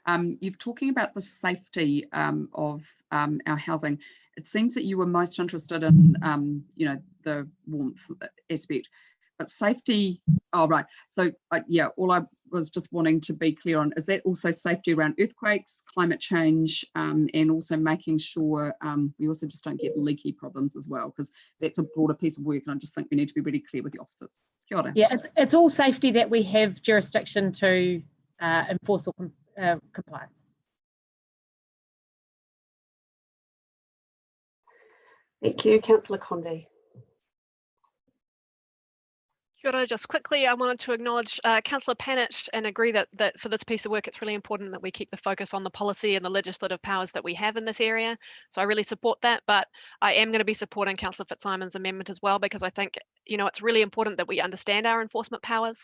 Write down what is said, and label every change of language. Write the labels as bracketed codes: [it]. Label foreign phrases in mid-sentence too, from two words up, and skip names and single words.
[en] You're talking about the safety of our housing, it seems that you were most interested in, you know, the warmth aspect, but safety, oh, right. So yeah, all I was just wanting to be clear on, is that also safety around earthquakes, climate change, and also making sure we also just don't get leaky problems as well, because that's a broader piece of work, and I just think we need to be really clear with the officers. [mi] Kia ora. [en] Yeah, it's all safety that we have jurisdiction to enforce or compliance. Thank you, Councillor Condé. [mi] Kia ora. [en] Just quickly, I wanted to acknowledge Councillor Panich and agree that for this piece of work, it's really important that we keep the focus on the policy and the legislative powers that we have in this area. So I really support that, but I am going to be supporting Councillor Fitzsimon's amendment as well, because I think, you know, it's really important that we understand our enforcement powers.